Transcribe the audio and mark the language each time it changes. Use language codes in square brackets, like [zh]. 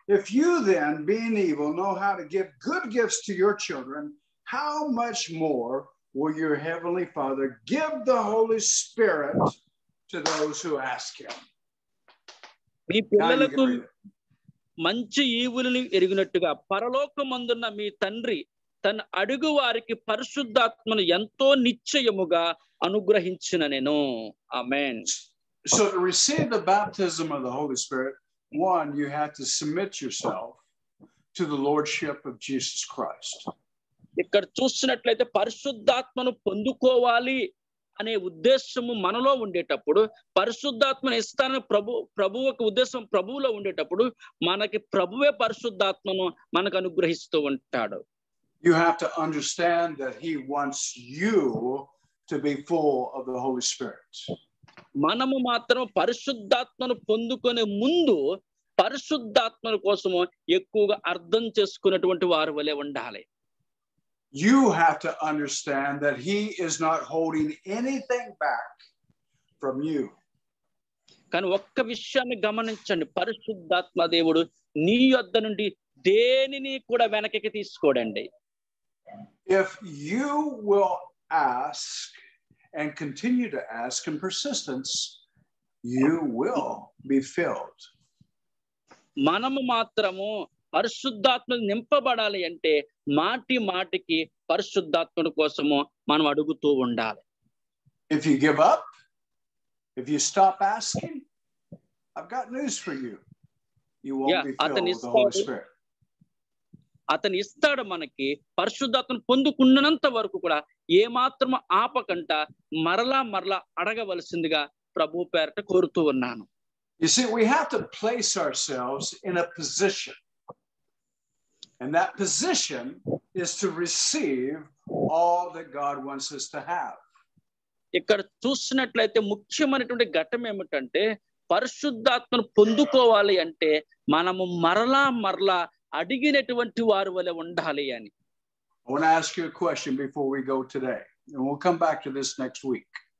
[en] If you then, being evil, know how to give good gifts to your children, how much more will your heavenly Father give the Holy Spirit to those who ask him? [te] మీ పిల్లలకు మంచి ఈవులను ఎరిగినట్టుగా పరలోకమందున్న మీ తండ్రి తన అడుగు వారికి పరిశుద్ధాత్మను ఎంతో నిశ్చయముగా అనుగ్రహించిన నేను. ఆమేన్. [en] So to receive the baptism of the Holy Spirit, one, you have to submit yourself to the lordship of Jesus Christ. [te] ఇక్కడ చూసినట్లయితే పరిశుద్ధాత్మను పొందుకోవాలి అనే ఉద్దేశము మనలో ఉండేటప్పుడు, పరిశుద్ధాత్మను ఇస్తానని ప్రభువుకు ఉద్దేశం ప్రభువులో ఉండేటప్పుడు మనకి ప్రభువే పరిశుద్ధాత్మను మనకు అనుగ్రహిస్తూ ఉంటాడు. [en] You have to understand that he wants you to be full of the Holy Spirit. [te] మనము మాత్రం పరిశుద్ధాత్మను పొందుకునే ముందు పరిశుద్ధాత్మల కోసము ఎక్కువగా అర్థం చేసుకున్నటువంటి వారి వలె ఉండాలి. [en] You have to understand that he is not holding anything back from you. [te] కానీ ఒక్క విషయాన్ని గమనించండి, పరిశుద్ధాత్మ దేవుడు నీ యొద్ద నుండి దేనిని కూడా వెనక్కి తీసుకోడండి. [en] If you will ask and continue to ask in persistence, you will be filled. [te] మనము మాత్రము పరిశుద్ధాత్మ నింపబడాలి అంటే మాటికి పరిశుద్ధాత్మ కోసము మనం అడుగుతూ ఉండాలి. [en] If you give up, if you stop asking, I've got news for you. You won't be filled with the Holy Spirit. [te] అతను ఇస్తాడు మనకి పరిశుద్ధాత్మను పొందుకున్నంత వరకు కూడా ఏ మాత్రం ఆపకంట మరలా అడగవలసిందిగా ప్రభు పేరట కోరుతూ ఉన్నాను. [en] You see, we have to place ourselves in a position. And that position is to receive all that God wants us to have. [te] ఇక్కడ చూసినట్లయితే ముఖ్యమైనటువంటి ఘట్టం ఏమిటంటే పరిశుద్ధాత్మను పొందుకోవాలి అంటే మనము మరలా అడిగినటువంటి వారి వలె ఉండాలి అని. [en] I want to ask you a question before we go today, and we'll come back to this next week.